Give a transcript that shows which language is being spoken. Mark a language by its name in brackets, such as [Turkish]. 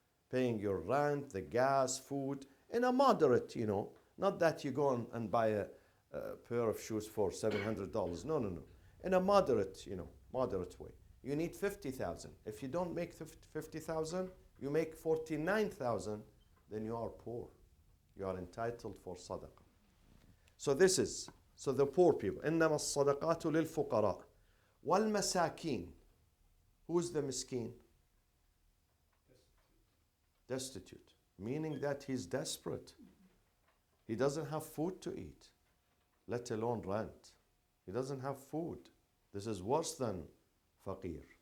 [English] Paying your rent, the gas, food, in a moderate, not that you go and buy a pair of shoes for $700. No. In a moderate, moderate way. You need 50,000. If you don't make 50,000, you make 49,000, then you are poor. You are entitled for sadaqah. So the poor people. [Arabic] إنما الصدقات للفقراء والمساكين. [English] Who is the miskin? Destitute, meaning that he's desperate. He doesn't have food to eat, let alone rent. He doesn't have food. This is worse than faqir.